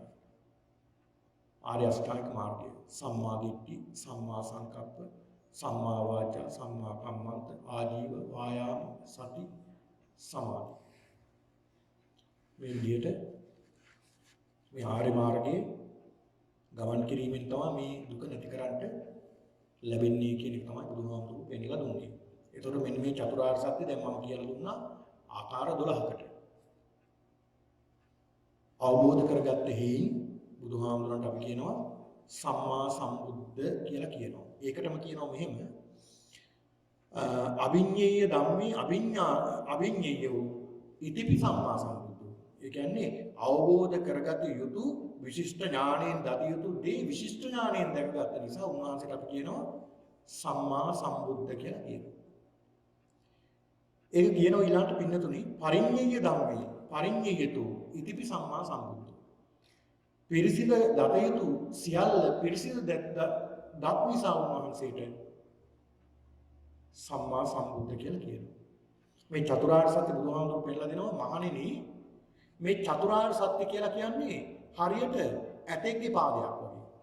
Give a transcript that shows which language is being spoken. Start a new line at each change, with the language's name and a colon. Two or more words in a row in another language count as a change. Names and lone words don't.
Sinhala: ආර්ය අෂ්ටාංගික මාර්ගය
Pali: සම්මා දිට්ඨි සම්මා සංකප්ප සම්මා වාචා සම්මා කම්මන්ත ආජීව වායාම සති සමාධි
Sinhala: මේ විදිහට මේ ආර්ය මාර්ගයේ ගමන් කිරීමෙන් තමයි මේ දුක නැති කරන්න ලැබෙන්නේ කියන එක තමයි බුදුහාමුදුරුවෝ පෙන්නලා දුන්නේ. ඒතකොට මෙන්න මේ චතුරාර්ය සත්‍ය දැන් මම කියලා දුන්නා ආකාර 12කට. අවබෝධ කරගත්ත හේයින් බුදුහාමුදුරන්ට අපි කියනවා
Pali: සම්මා සම්බුද්ධ
Sinhala: කියලා කියනවා. ඒකටම කියනවා මෙහෙම
Pali: අභිඤ්ඤේය ධම්මේ අභිඤ්ඤේයෝ ඉතිපි සම්මා සම්බුද්ධෝ.
Sinhala: ඒ කියන්නේ අවබෝධ කරගත යුතු විශිෂ්ට ඥාණයෙන් දත යුතු දේ විශිෂ්ට ඥාණයෙන් දැකගත්ත නිසා උන්වහන්සේට අපි කියනවා
Pali: සම්මා සම්බුද්ධ
Sinhala: කියලා කියනවා. ඒක කියනවා ඊළඟට පින්නතුනි
Pali: පරිඤ්ඤේය ධම්මේ පරිඤ්ඤේයතු ඉතිපි සම්මා සම්බුද්ධෝ.
Sinhala: පිරිසිදු දත යුතු සියල්ල පිරිසිදු දත් නිසා උන්වහන්සේට
Pali: සම්මා සම්බුද්ධ
Sinhala: කියලා කියනවා. මේ චතුරාර්ය සත්‍ය බුදුහාමුදුරුවෝ පෙන්නලා දෙනවා මහණෙනි මේ චතුරාර්ය සත්‍ය කියලා කියන්නේ හරියට ඇතෙක්ගේ පාදයක් වගේ.